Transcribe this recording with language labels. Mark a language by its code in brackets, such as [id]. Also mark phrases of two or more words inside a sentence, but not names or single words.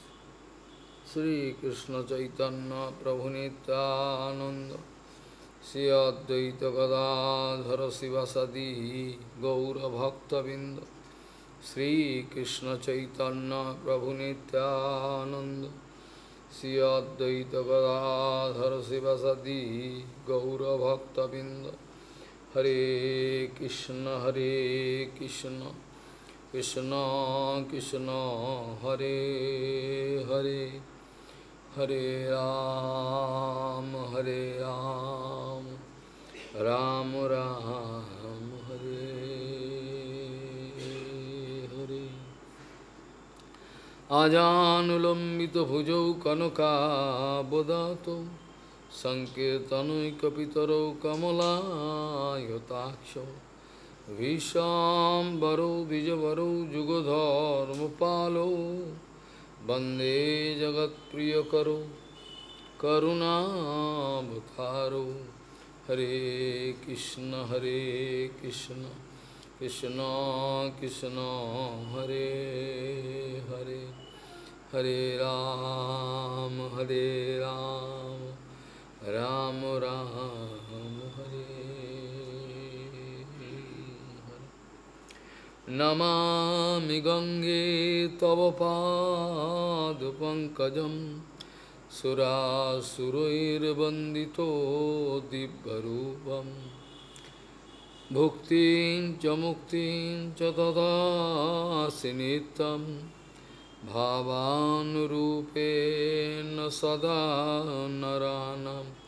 [sa] श्रीकृष्ण चैतन्य प्रभु नित्यानंद श्री अद्वैत गदाधर शिवासादि गौरभक्तबिंद। श्रीकृष्ण चैतन्य प्रभु नित्यानंद श्री अद्वैत गदाधर शिवासादि गौरभक्तबिंद। हरे कृष्ण कृष्ण कृष्ण हरे हरे हरे राम राम राम हरे हरे। आजानुलंबित भुजौ कनकाबदातो संकीर्तनैकपितरौ कमलायताक्षौ विशाम्बरौ द्विजवरौ जुगधर्मपालौ वन्दे जगत्प्रियकरौ करुणावतारौ। हरे कृष्ण कृष्ण कृष्ण हरे हरे हरे राम राम राम हरे हरे। नमामि गंगे तव पादपङ्कजं सुरासुरैर्वन्दितो दिव्यरूपम् भुक्तिं च मुक्तिं च ददासि नित्यं भावानुरूपेण सदा नराणां।